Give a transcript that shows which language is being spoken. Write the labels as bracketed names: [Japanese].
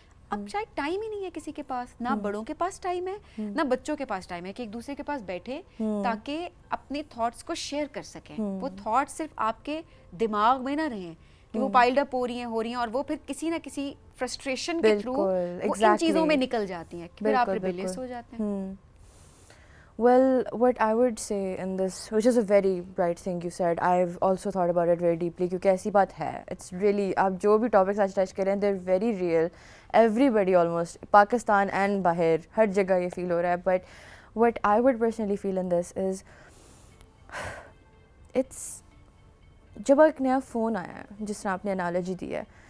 [Urdu] اب شاید ٹائم ہی نہیں ہے کسی کے پاس, نہ بڑوں کے پاس ٹائم ہے نہ بچوں کے پاس ٹائم ہے کہ ایک دوسرے کے پاس بیٹھے تاکہ اپنے تھاٹس کو شیئر کر سکیں. وہ تھاٹس صرف آپ کے دماغ میں نہ رہیں کہ وہ پائلڈ اپ ہو رہی ہیں اور وہ پھر کسی نہ کسی فرسٹریشن کے تھرو وہ ان چیزوں میں نکل جاتی ہیں, پھر آپ ریبیلیس ہو جاتے ہیں. [English] Well, what I would say in this, which is a very bright thing you said, I've also thought about it very deeply, [Urdu] کیونکہ ایسی بات ہے. It's really, آپ جو بھی ٹاپکس آج ٹچ کریں [English] they're very real. Everybody almost, [Urdu] Pakistan and باہر ہر جگہ یہ فیل ہو رہا ہے. [English] But what I would personally feel in this is, [Urdu] جب ایک نیا فون آیا ہے, جس طرح آپ نے انالوجی دی ہے,